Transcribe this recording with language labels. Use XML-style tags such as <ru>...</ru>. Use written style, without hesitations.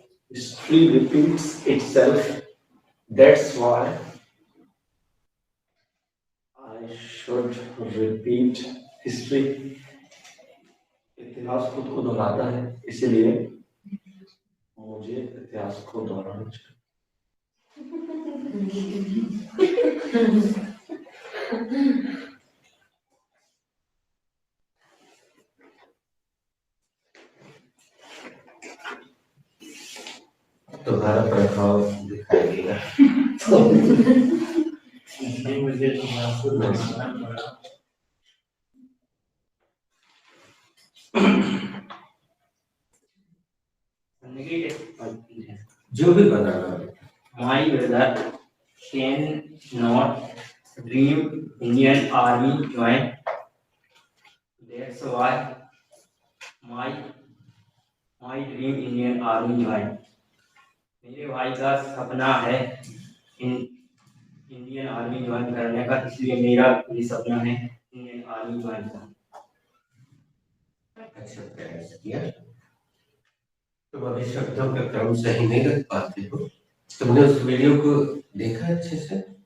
<en>History repeats itself. That's why I should repeat history.</en> <hi>इतिहास खुद को दोहराता है, इसीलिए मुझे इतिहास को दोहराना चाहिए। तुम्हारा प्रभाव दिखाई देगा। इसलिए मुझे तुम्हारा बनाना पड़ा। जो भी बनाना है।</hi> <en>My brother cannot dream Indian Army join. That's why my dream Indian Army join.</en> <hi>मेरे भाई का सपना है इंडियन आर्मी ज्वाइन करने का, इसलिए मेरा भी सपना है इंडियन आर्मी ज्वाइन करना। अच्छा प्रयास किया। तुम अभी शब्दों का क्रम सही नहीं रख पाते हो। तुमने उस वीडियो को देखा अच्छे से?</hi>